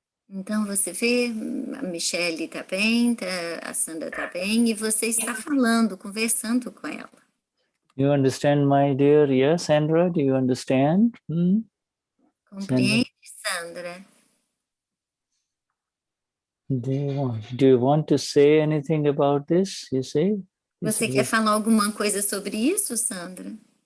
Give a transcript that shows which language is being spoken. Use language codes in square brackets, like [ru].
[pt] Então, você vê, a Michelle está bem, a Sandra está bem, e você está falando, conversando com ela. [en] You understand, my dear? Yes, Sandra, do you understand? [pt] Compreende, Sandra? [en] Do you want to say anything about this? You say? [pt] Você quer falar alguma coisa sobre isso, Sandra?